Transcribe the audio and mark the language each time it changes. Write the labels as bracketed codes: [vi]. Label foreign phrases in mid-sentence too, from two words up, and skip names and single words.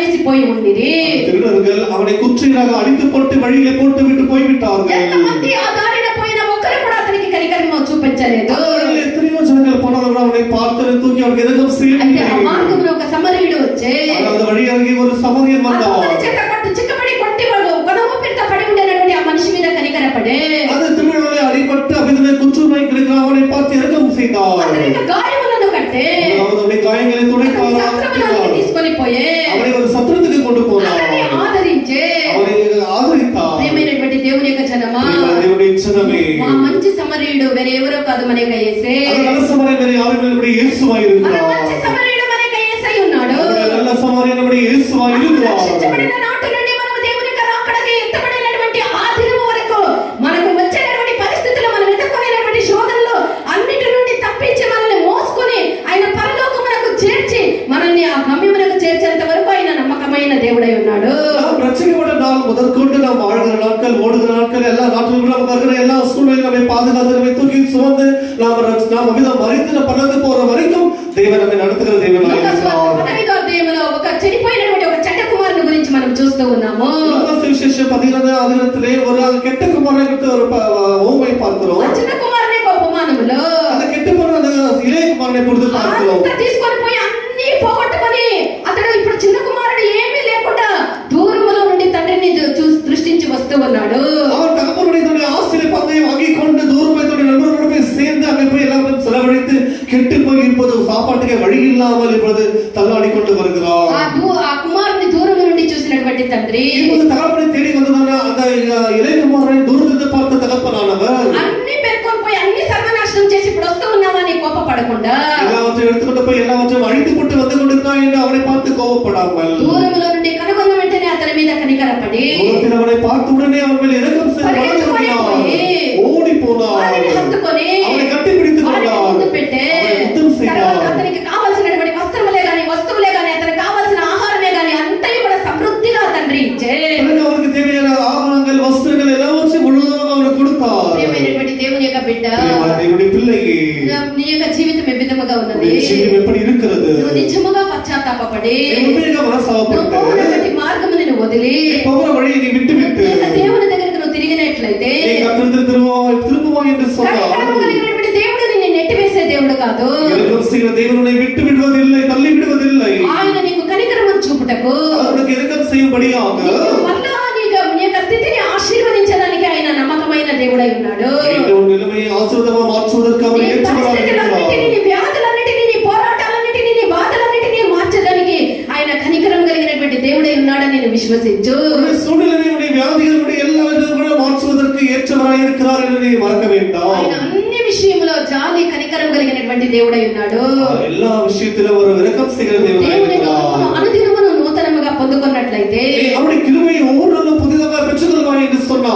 [te] పోయి ఉండిరి. [ta] திருடர்கள் அவனை குற்றியாக அடித்து போட்டு வழியிலே போட்டு விட்டு போய்விட்டார்கள். [te] ఎంతమంది ఆ దారిన పోయిన ఒక్కరు కూడా అతనికి కనికరము చూపించలేదు. [ta] எத்தனையோ ஜனங்கள் போனவர்கள் அவனை பார்த்து தூக்கி அவனுக்கு எதுவும் [te] అంటే ఆ [ta] செய்யவில்லை. [te] మార్గంలో ఒక సమరయుడు వచ్చే [ta] அந்த வழியாகி ஒரு சமரியன் வந்தான். [te] అతని చేత కొట్టు చిక్కబడి కొట్టి వాడు కొనము పెద్ద పడి ఉండేటువంటి ఆ మనిషి మీద కనికరపడే [ta] அந்த திருடனை அடிபட்டு அவிதனை குற்றுநோய் கிடைக்கிற அவனை பார்த்து இரக்கம் செய்தார். [te] అతనికి గాయములను కట్టే [ta] அவனுடைய காயங்களை துடைத்தார். [te] తీసుకొని పోయే [ta] அவனை ஒரு சத்திரத்துக்கு கொண்டு போனார். [te] అతన్ని ఆదరించే [ta] அவனை ஆதரித்தார். [te] ప్రియమైనటువంటి దేవుని యొక్క జనమా, [ta] தேவனுடைய ஜனமே, [te] ఆ మంచి సమరయుడు వేరే ఎవరో కాదు, మన యొక్క యేసే. [ta] அந்த நல்ல சமாரியன் வேறு யாரும் இல்லை, நம்முடைய இயேசுவாய் [te] మన [ta] இருக்கிறார். [te] మంచి సమరయుడు మన యొక్క యేసై ఉన్నాడు. [ta] அந்த நல்ல சமாரியன் நம்முடைய இயேசுவாய் இருக்கிறார். [te] రక్షించబడిన నాటి నుండి మనము దేవుని యొక్క రాకడకి ఎత్తబడినటువంటి ఆ దినము వరకు మనకు వచ్చేటటువంటి పరిస్థితులు, మనం ఎదుర్కొనేటువంటి శోధనలు అన్నిటి నుండి తప్పించి మనల్ని మోసుకొని ఆయన పరలోకమునకు చేర్చి మనల్ని ఆ గమ్యమునకు చేర్చేంత వరకు ఆయన నమ్మకమైన దేవుడై ఉన్నాడు. [ta] நாம் ரட்சிக்கப்பட்ட நாள் முதற்கொண்டு நாம் வாழ்கிற நாட்கள், ஓடுகிற நாட்கள், எல்லா நாட்களும் நமக்கு இருக்கிற எல்லா சூழ்நிலையும் நம்மை பாதுகாத்து நம்மை தூக்கி சுமந்து நாம் அவிதம் மறித்து பறந்து போற வரைக்கும் தேவன் நம்மை நடத்துகிற தேவனாய் இருக்கிறார். [te] 15వ అధ్యాయంలో ఒక చెడిపోయినటువంటి ఒక చెడ్డ కుమారుని గురించి మనం చూస్తూ ఉన్నాము. [ta] சுவிசேஷம் [te] 15వ అధ్యాయంలో [ta] ஒரு கெட்ட குமாரனை குறித்து ஒரு ஓமை பார்க்கிறோம். [te] ఆ చిన్న కుమారుని యొక్క ఉపమానములో [ta] அந்த கெட்ட போன அந்த இளைய குமாரனை குறித்து பார்க்கிறோம். [te] అంతా తీసుకొని పోయి అన్ని పోగొట్టుకొని అతడు ఇప్పుడు చిన్న కుమారుడు ఏమీ లేకుండా దూరములో నుండి తండ్రిని దృష్టించి వస్తూ ఉన్నాడు. [ta] அவன் தகப்பனுடைய ஆஸ்தியை பங்கை வாங்கி கொண்டு தூரமாய் தன்னுடைய நண்பர்களோடு போய் சேர்ந்து அங்கே போய் எல்லாரும் செலவழித்து கெட்டு போய் இப்போது சாப்பாட்டுக்கே வழி இல்லாமல் இப்பொழுது தள்ளாடி கொண்டு வருகிறார். [te] ఆ కుమారుని దూరము నుండి చూసినటువంటి తండ్రి [ta] இப்போது தகப்பனை தேடி வந்ததான அந்த இளைய குமாரனை தூரத்திலிருந்து பார்த்த தகப்பனானவர் [te] అన్ని పేర్కొని పోయి అన్ని సర్వనాశనం చేసి ఇప్పుడు వస్తూ ఉన్నామని కోపపడకుండా [ta] எல்லாவற்றையும் எடுத்துக்கொண்டு போய் எல்லாவற்றையும் அழித்து போட்டு வந்து கொண்டிருக்கான் என்று அவனை பார்த்து கோபப்படாமல் [te] దూరములో నుండి కనుగొన్న వెంటనే అతని మీద కనికరపడి [ta] தூரத்தில் அவனை பார்த்த உடனே அவன் மேல் இரக்கம் ஓடி போனார். [te] వారిని హత్తుకొని [ta] அவனை கட்டி பிடித்துக் [te] వారిని [ta] கொண்டார். [te] ముందు పెట్టే [ta] அவனை முத்தம் செய்தார். [te] తర్వాత అతనికి కావాల్సినటువంటి వస్త్రములే గాని వస్తువులే గాని అతనికి కావాల్సిన ఆహారమే గాని అంతయు కూడా సమృద్ధిగా తండ్రి ఇచ్చే [ta] பிறகு அவருக்கு தேவையான ஆபரணங்கள் வஸ்திரங்கள் எல்லாவற்றையும் முழுவதுமாக அவனுக்கு கொடுத்தார். [te] ప్రియమైనటువంటి దేవుని యొక్క బిడ్డ, [ta] தேவனுடைய பிள்ளையே, [te] నీ యొక్క జీవితం ఏ విధముగా ఉన్నది? [ta] உன்னுடைய ஜீவியம் எப்படி இருக்கிறது? [te] నువ్వు నిజముగా పశ్చాత్తాపపడి [ta] உண்மையாக [te] నువ్వు [ta] மனசாபப்பட்டு [te] పోయినటువంటి మార్గమును నువ్వు వదిలి [ta] போகிற வழியை நீ விட்டுவிட்டு [te] దేవుని దగ్గరికి నువ్వు తిరిగినట్లయితే [ta] நீ கர்த்தரிடத்தில் திரும்புவாய் என்று சொன்னார். [te] కనికరము కలిగినటువంటి దేవుడు నిన్ను నెట్టివేసే దేవుడు కాదు. [ta] இரக்கம் செய்கிற தேவனை விட்டு விடுவதில்லை, தள்ளி விடுவதில்லை. [te] ఆయన నీకు కనికరము చూపుటకు [ta] அவனுக்கு இரக்கம் செய்யும்படியாக [te] మళ్ళా నీ యొక్క స్థితిని ఆశీర్వదించడానికి ఆయన నమ్మకమైన దేవుడై ఉన్నాడు. [ta] உன் நிலைமையை ஆசீர்வாதமாக மாற்றுவதற்கு அவர் [te] నీ [ta] ஏற்றவராக [te] పరిస్థితులన్నిటినీ, [ta] இருக்கிறார். [te] నీ వ్యాధులన్నిటినీ, నీ పోరాటాలన్నిటినీ, నీ బాధలన్నిటినీ మార్చడానికి ఆయన కనికరం కలిగినటువంటి దేవుడై ఉన్నాడని నేను విశ్వసించు. [ta] உன்னுடைய சூழ்நிலையுடைய வியாதிகளுடைய எல்லாவற்றையும் கூட மாற்றுவதற்கு ஏற்றவராய் இருக்கிறார் என்று நீ மறக்க வேண்டாம். [te] ఆయన అన్ని విషయంలో జాలి కనికరం కలిగినటువంటి దేవుడై ఉన్నాడు. [ta] எல்லா விஷயத்திலும் ஒரு இரக்கம் செய்கிற தேவனாய் [te] దేవుని [ta] இருக்கிறார். [te] అనుదినమును నూతనముగా పొందుకున్నట్లయితే [ta] அவருடைய கிருபையை ஒவ்வொரு நாளும் புதிதாக பெற்றுக்கொள்வாய் என்று சொன்னார்.